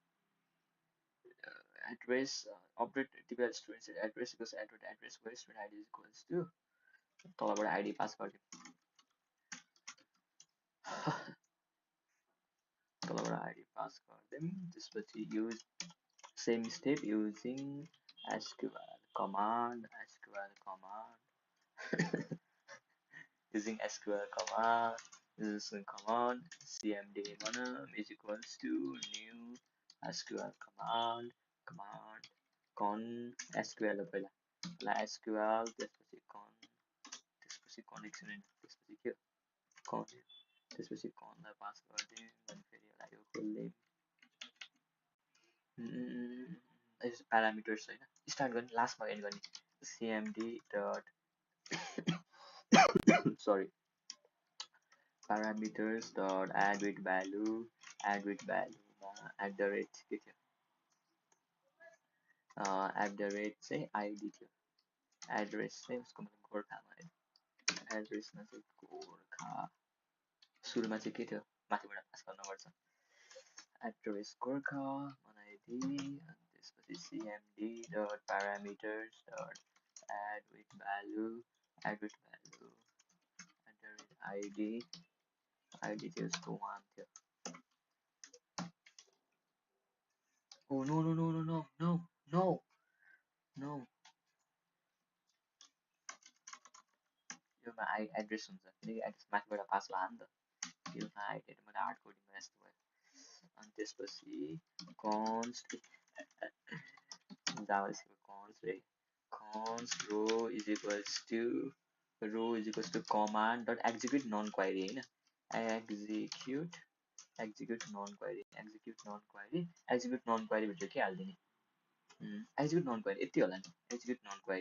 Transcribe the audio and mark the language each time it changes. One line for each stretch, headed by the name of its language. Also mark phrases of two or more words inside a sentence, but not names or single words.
English: address update typical student address equals address where student ID equals to
Nepali: तलबाट आइडी पास गरिदिउँ तलबाट आइडी पास गरिदिउँ त्यसपछि
English: use same step using SQL command using SQL command cmd is equals to new SQL command con SQL
Nepali: हो पहिला SQL त्यसपछि कनेक्सन त्यसपछि के con त्यसपछि conलाई पास गरिदिउँ अनि फेरि यसलाई यो खोल्दिउँ प्यारामिटर्स होइन स्टार्ट गर्ने लास्टमा एन्ड गर्ने
English: cmd dot sorry parameters dot add with value
Nepali: मा @ के थियो
English: at the rate
Nepali: चाहिँ आइडी थियो, एड्रेस चाहिँ उसको मतलब गोर्खामा है, एड्रेसमा चाहिँ गोर्खा, सुरुमा चाहिँ के थियो माथिबाट पास गर्नुपर्छ, एड्रेस गोर्खा आइडी, अनि त्यसपछि
English: CMD dot parameters dot add with value at the rate ID,
Nepali: आइडी चाहिँ उसको 1 थियो।
English: Oh no no no no no no no no,
Nepali: योमा एड्रेस हुन्छ किनकि एड्रेस माथिबाट पास भयो नि त, योमा आइडी मैले
English: hard codingमा
Nepali: यस्तो भयो। अनि त्यसपछि
English: const JavaScript const re, const row is equals to command dot execute non query होइन, execute non query, execute non query
Nepali: भित्र के हालिदिने,
English: execute non query
Nepali: यति होला नि,
English: execute non query.